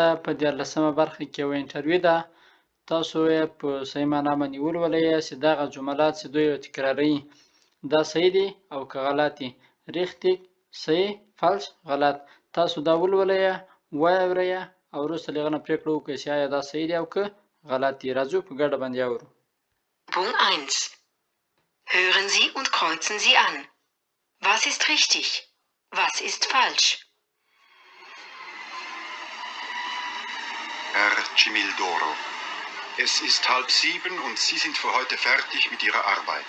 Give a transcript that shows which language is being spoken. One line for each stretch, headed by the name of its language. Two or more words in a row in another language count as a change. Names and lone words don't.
Pashto: په دیارلسمه برخه کې یوه انټرویو ده. تاسو یې په صحیح معنا باندې ولولئ چې دغه جملات چې دوی تکراروي دا صحیح دي او که غلط دي. richtig، صحیح، فالش، غلط. تاسو دا ولولئ، واورئ او وروسته له هغه نه پرېکړه وکړئ چې آیا دا صحیح دي او که غلط دي. راځو په ګډه باندې اورو.
German: Punkt 1. Hören Sie und kreuzen Sie an. Was ist richtig? Was ist falsch? Herr Cimildoro, es ist 6:30 und Sie sind für heute fertig mit Ihrer Arbeit.